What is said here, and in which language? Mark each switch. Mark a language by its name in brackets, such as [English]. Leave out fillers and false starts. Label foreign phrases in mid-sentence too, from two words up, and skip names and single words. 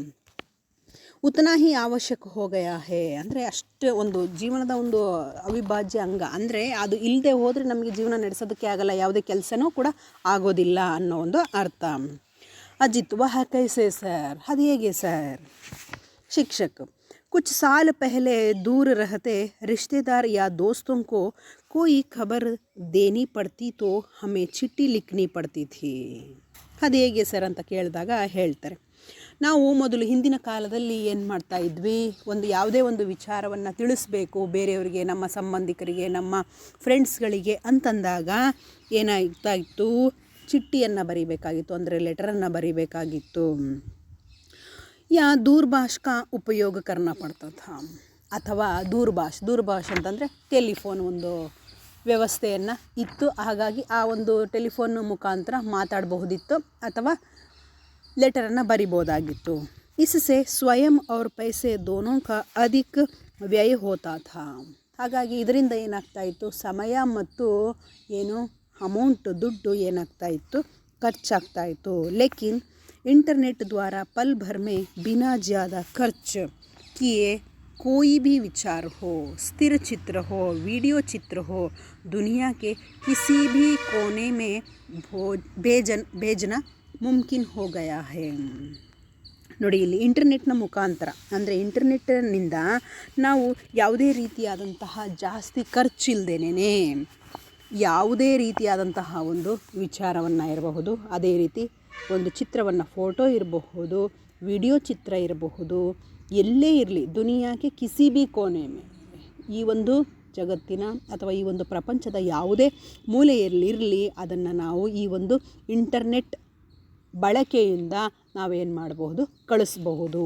[Hindi] उतना ही आवश्यक हो गया है [Kannada] ಅಂದರೆ ಅಷ್ಟು ಒಂದು ಜೀವನದ ಒಂದು ಅವಿಭಾಜ್ಯ ಅಂಗ, ಅಂದರೆ ಅದು ಇಲ್ಲದೆ ಹೋದರೆ ನಮಗೆ ಜೀವನ ನಡೆಸೋದಕ್ಕೆ ಆಗಲ್ಲ, ಯಾವುದೇ ಕೆಲಸನೂ ಕೂಡ ಆಗೋದಿಲ್ಲ ಅನ್ನೋ ಒಂದು ಅರ್ಥ. ಅಜಿತ್, [Hindi] वह कैसे सर, [Kannada] ಅದು ಹೇಗೆ ಸರ್. ಶಿಕ್ಷಕ್, [Hindi] कुछ साल पहले दूर रहते रिश्तेदार या दोस्तों को कोई खबर देनी पड़ती तो हमें चिट्ठी लिखनी पड़ती थी. [Kannada] ಅದು ಹೇಗೆ ಸರ್ ಅಂತ ಕೇಳಿದಾಗ ಹೇಳ್ತಾರೆ, ನಾವು ಮೊದಲು ಹಿಂದಿನ ಕಾಲದಲ್ಲಿ ಏನು ಮಾಡ್ತಾ ಇದ್ವಿ, ಒಂದು ಯಾವುದೇ ಒಂದು ವಿಚಾರವನ್ನು ತಿಳಿಸ್ಬೇಕು ಬೇರೆಯವರಿಗೆ, ನಮ್ಮ ಸಂಬಂಧಿಕರಿಗೆ, ನಮ್ಮ ಫ್ರೆಂಡ್ಸ್ಗಳಿಗೆ ಅಂತಂದಾಗ ಏನಾಗ್ತಾ ಇತ್ತು, ಚಿಟ್ಟಿಯನ್ನು ಬರೀಬೇಕಾಗಿತ್ತು, ಅಂದರೆ ಲೆಟರನ್ನು ಬರೀಬೇಕಾಗಿತ್ತು. [Hindi] या दूरभाष का उपयोग करना पड़ता था, [Kannada] ಅಥವಾ ದೂರಭಾಷ್ ಅಂತಂದರೆ ಟೆಲಿಫೋನ್ ಒಂದು ವ್ಯವಸ್ಥೆಯನ್ನು ಇತ್ತು. ಹಾಗಾಗಿ ಆ ಒಂದು ಟೆಲಿಫೋನ್ ಮುಖಾಂತರ ಮಾತಾಡಬಹುದಿತ್ತು ಅಥವಾ ಲೆಟರನ್ನು ಬರಿಬೋದಾಗಿತ್ತು. [Hindi] इससे स्वयं और पैसे दोनों का अधिक व्यय होता था. [Kannada] ಹಾಗಾಗಿ ಇದರಿಂದ ಏನಾಗ್ತಾ ಇತ್ತು, ಸಮಯ ಮತ್ತು ಏನು ಅಮೌಂಟ್, ದುಡ್ಡು ಏನಾಗ್ತಾ ಇತ್ತು, ಖರ್ಚಾಗ್ತಾ ಇತ್ತು. [Hindi] ಲೇಕಿನ್ इंटरनेट द्वारा पल भर में बिना ज़्यादा खर्च किए कोई भी विचार हो, स्थिर चित्र हो, वीडियो चित्र हो, दुनिया के किसी भी कोने में भेजना मुमकिन हो गया है. [Kannada] ನೋಡಿ, ಇಲ್ಲಿ ಇಂಟರ್ನೆಟ್ನ ಮುಖಾಂತರ ಅಂದರೆ ಇಂಟರ್ನೆಟ್ನಿಂದ ನಾವು ಯಾವುದೇ ರೀತಿಯಾದಂತಹ ಜಾಸ್ತಿ ಖರ್ಚಿಲ್ದೇನೆ ಯಾವುದೇ ರೀತಿಯಾದಂತಹ ಒಂದು ವಿಚಾರವನ್ನು ಇರಬಹುದು, ಅದೇ ರೀತಿ ಒಂದು ಚಿತ್ರವನ್ನು, ಫೋಟೋ ಇರಬಹುದು, ವಿಡಿಯೋ ಚಿತ್ರ ಇರಬಹುದು, ಎಲ್ಲೇ ಇರಲಿ ದುನಿಯಾಕ್ಕೆ [Hindi] किसी भी कोने में, [Kannada] ಈ ಒಂದು ಜಗತ್ತಿನ ಅಥವಾ ಈ ಒಂದು ಪ್ರಪಂಚದ ಯಾವುದೇ ಮೂಲೆಯಲ್ಲಿರಲಿ ಅದನ್ನು ನಾವು ಈ ಒಂದು ಇಂಟರ್ನೆಟ್ ಬಳಕೆಯಿಂದ ನಾವೇನು ಮಾಡಬಹುದು, ಕಳಿಸಬಹುದು.